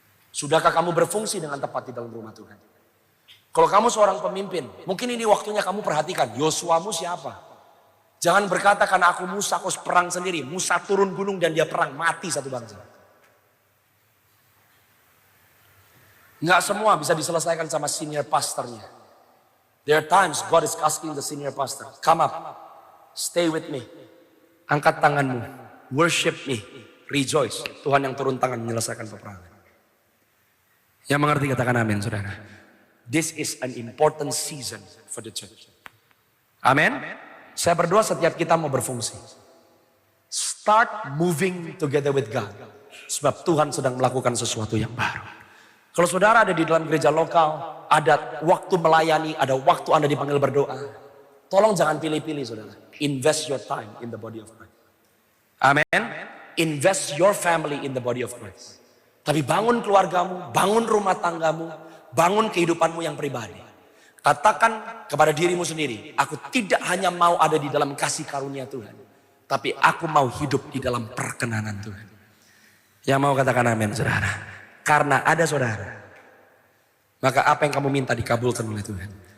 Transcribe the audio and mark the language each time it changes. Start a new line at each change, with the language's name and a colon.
Indonesian: Sudahkah kamu berfungsi dengan tepat di dalam rumah Tuhan? Kalau kamu seorang pemimpin, mungkin ini waktunya kamu perhatikan, Yosuamu siapa? Jangan berkata karena aku Musa, aku perang sendiri. Musa turun gunung dan dia perang, mati satu bangsa. Nggak semua bisa diselesaikan sama senior pastornya.
English: There are times God is asking the senior pastor, come up, stay with me.
Indonesian: Angkat tanganmu,
English: worship me, rejoice.
Indonesian: Tuhan yang turun tangan menyelesaikan peperangan. Yang mengerti katakan amin, saudara.
English: This is an important season for the church.
Indonesian: Amin. Saya berdoa setiap kita mau berfungsi.
English: Start moving together with God.
Indonesian: Sebab Tuhan sedang melakukan sesuatu yang baru. Kalau saudara ada di dalam gereja lokal, ada waktu melayani, ada waktu Anda dipanggil berdoa. Tolong jangan pilih-pilih saudara.
English: Invest your time in the body of Christ. Amin. Invest your family in the body of Christ.
Indonesian: Tapi bangun keluargamu, bangun rumah tanggamu, bangun kehidupanmu yang pribadi. Katakan kepada dirimu sendiri, aku tidak hanya mau ada di dalam kasih karunia Tuhan, tapi aku mau hidup di dalam perkenanan Tuhan. Yang mau katakan amin saudara. Karena ada saudara, maka apa yang kamu minta dikabulkan oleh Tuhan.